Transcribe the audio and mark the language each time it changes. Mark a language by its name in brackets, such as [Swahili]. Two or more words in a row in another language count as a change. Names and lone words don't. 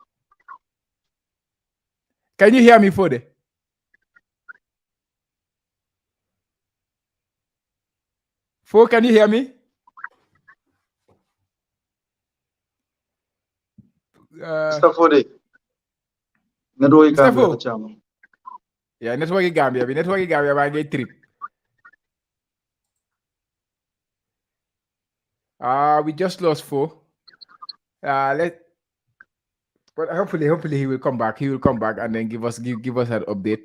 [English] Can you hear me, Foday? Fo, can you hear me? Mr. Foday, network Mr. Gambia la Fo. chama. Yeah, network Gambia. Network Gambia, I get trip. We just lost Fo. Let But hopefully he will come back. He will come back and then give us an update.